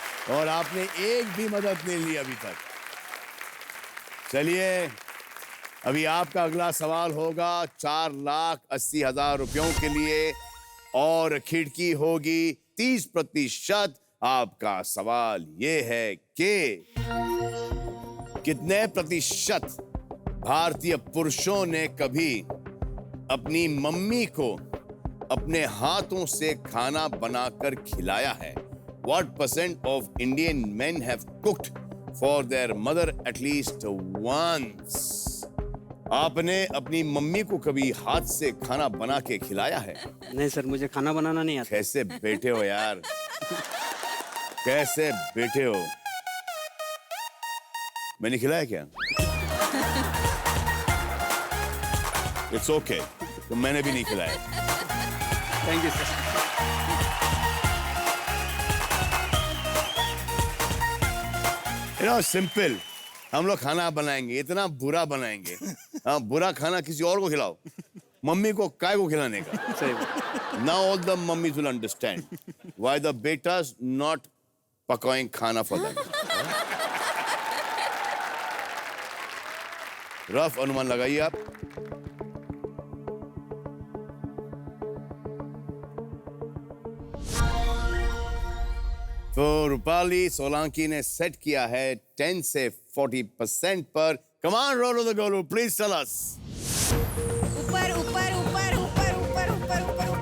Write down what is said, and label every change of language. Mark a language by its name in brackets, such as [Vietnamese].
[Hindi] और आपने एक भी मदद नहीं ली अभी तक. चलिए अभी आपका अगला सवाल होगा 4,80,000 रुपयों के लिए और खिड़की होगी 30%. आपका सवाल ये है कि कितने प्रतिशत भारतीय पुरुषों ने कभी अपनी मम्मी को अपने हाथों से खाना बनाकर खिलाया है? [English] What percent of Indian men have cooked for their mother at least once? [Hindi] आपने अपनी मम्मी को कभी हाथ से खाना बना के खिलाया है? नहीं सर, मुझे खाना बनाना नहीं आता. कैसे बैठे हो यार. कैसे बैठे हो. मैंने खिलाया क्या? [English] It's okay. [Hindi] तो मैंने भी नहीं खिलाया. [English] Thank you sir. Simple. [Hindi] हम लोग खाना बनाएंगे, इतना बुरा बनाएंगे. हाँ, बुरा खाना किसी और को खिलाओ. मम्मी को काय को खिलाने का. सही. [English] Now all the mummies will understand why the betas not [Hindi] पकाएं खाना [English] for them. [Hindi] रफ अनुमान लगाइए आप. तो रूपाली सोलंकी ने सेट किया है 10 से 40% पर. [English] Come on, Rolo the Golu, please tell us. [Hindi] ऊपर ऊपर ऊपर ऊपर ऊपर ऊपर ऊपर ऊपर